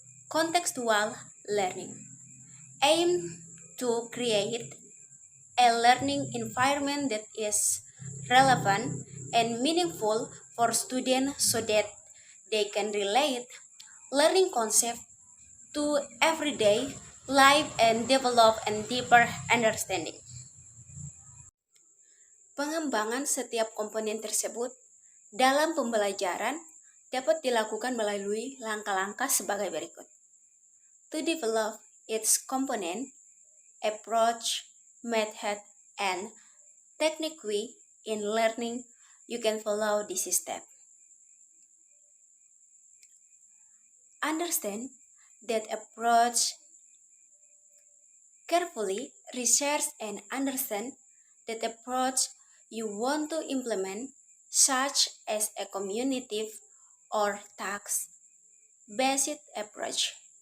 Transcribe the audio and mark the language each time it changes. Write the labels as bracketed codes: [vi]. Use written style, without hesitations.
[en] Contextual learning aim to create a learning environment that is relevant and meaningful for students so that they can relate learning concept to everyday life and develop a deeper understanding. [id] Pengembangan setiap komponen tersebut dalam pembelajaran dapat dilakukan melalui langkah-langkah sebagai berikut. [en] To develop its component, approach, method, and technique in learning, you can follow this step. Understand that approach carefully, research and understand that approach you want to implement, such as a cumulative or task-based approach.